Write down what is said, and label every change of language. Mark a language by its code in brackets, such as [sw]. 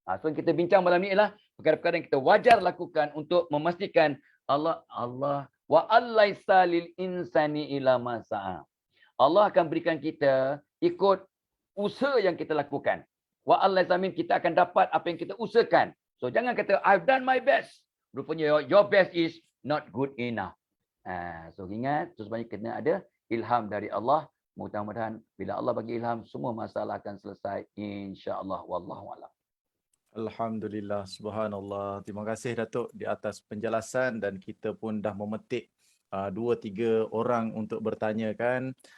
[ms] So kita bincang malam ni ialah perkara-perkara yang kita wajar lakukan untuk memastikan Allah [ar] wa allaisa lil insani ila ma sa'a. [ms] Allah akan berikan kita ikut usaha yang kita lakukan. [ar] Wa allaisa min, [ms] kita akan dapat apa yang kita usahakan. So jangan kata [en] I've done my best. [ms] Rupanya [en] your best is not good enough. [ms] So ingat, sebenarnya kena ada ilham dari Allah. Mudah-mudahan bila Allah bagi ilham, semua masalah akan selesai insya-Allah. [ar] Wallahu a'lam. Alhamdulillah, subhanallah. [ms] Terima kasih Datuk di atas penjelasan, dan kita pun dah memetik 2-3 orang untuk bertanya kan.